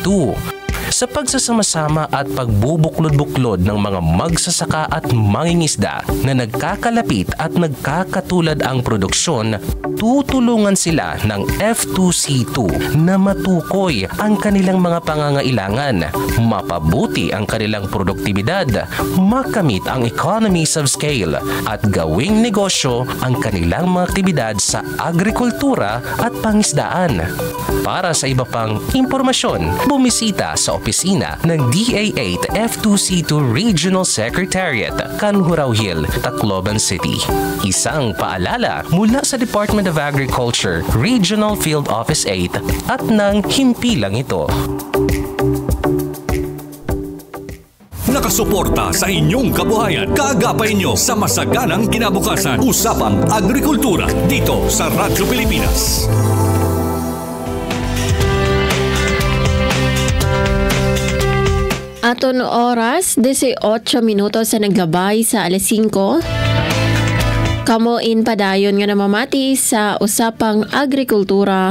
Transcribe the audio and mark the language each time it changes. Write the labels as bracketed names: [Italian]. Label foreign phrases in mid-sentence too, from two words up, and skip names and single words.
[Filipino] Sa pagsasama-sama at pagbubuklod-buklod ng mga magsasaka at mangingisda na nagkakalapit at nagkakatulad ang produksyon, tutulungan sila ng F2C2 na matukoy ang kanilang mga pangangailangan, mapabuti ang kanilang produktibidad, makamit ang [English] economies of scale [Filipino] at gawing negosyo ang kanilang mga aktibidad sa agrikultura at pangisdaan. Para sa iba pang impormasyon, bumisita sa opisina ng DA8 F2C2 Regional Secretariat, Canhurao Hill, Tacloban City. Isang paalala mula sa Department of Agriculture, Regional Field Office 8 at ng himpilang ito. Nakasuporta sa inyong kabuhayan, kaagapay nyo sa masaganang kinabukasan. Usapang Agrikultura dito sa Radyo Pilipinas. [Waray] Aton oras, 18 minutos sa naglabay sa alas 5. Kamuin padayon nga namamati sa Usapang Agrikultura.